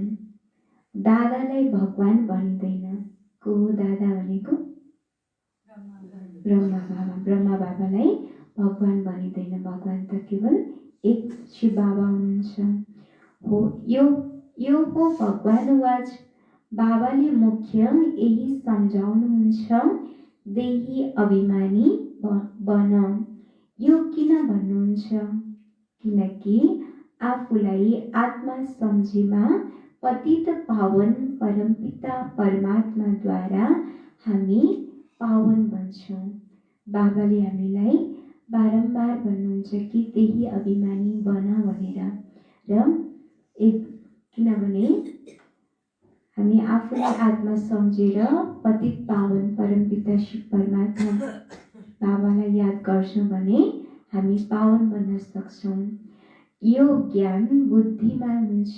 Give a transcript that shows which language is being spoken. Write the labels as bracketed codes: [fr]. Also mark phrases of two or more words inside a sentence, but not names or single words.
[ne] दादालाई भगवान भनिँदैन। को हो दादा भनेको? ब्रह्मा बाबा। ब्रह्मा बाबालाई भगवान भनिँदैन। भगवान त केवल एक शिव बाबा हुनुहुन्छ। हो यो हो भगवान वाच। बाबाले मुख्य यही सम्झाउनुहुन्छ, देही अभिमानी बन। यो किन भन्नुहुन्छ? किनकि आफूलाई आत्मा सम्झेमा पतित पावन परमपिता परमात्माद्वारा हामी पावन बन्छौँ। बाबाले हामीलाई बारम्बार भन्नुहुन्छ कि देही अभिमानी बन भनेर। र किनभने हामी आफूलाई आत्मा सम्झेर पतित पावन परमपिता शिव परमात्मा बाबालाई याद गर्छौँ भने हामी पावन बन्न सक्छौँ। यो ज्ञान बुद्धिमा हुन्छ।